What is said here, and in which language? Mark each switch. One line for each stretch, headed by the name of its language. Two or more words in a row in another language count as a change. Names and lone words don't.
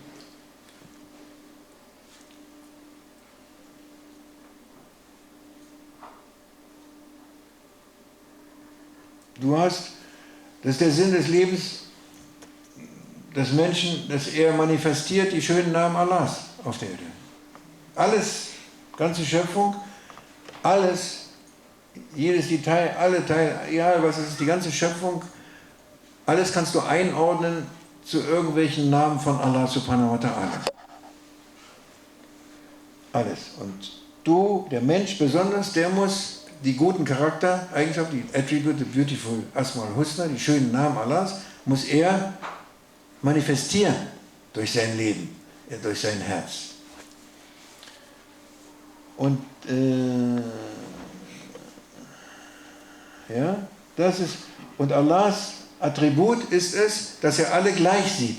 German: Das ist der Sinn des Lebens des Menschen, dass er manifestiert die schönen Namen Allahs auf der Erde. Alles, ganze Schöpfung, alles, jedes Detail, alle Teile, egal was es ist, die ganze Schöpfung, alles kannst du einordnen zu irgendwelchen Namen von Allah
Arabic: سبحانه وتعالى.
German: Alles. Und du, der Mensch besonders, der muss die guten Charaktereigenschaften, die Attribute,
English: the beautiful
Arabic: أسماء الحسنى,
German: die schönen Namen Allahs, muss er manifestieren durch sein Leben, durch sein Herz. Und ja, das ist, und Allahs Attribut ist es, dass er alle gleich sieht.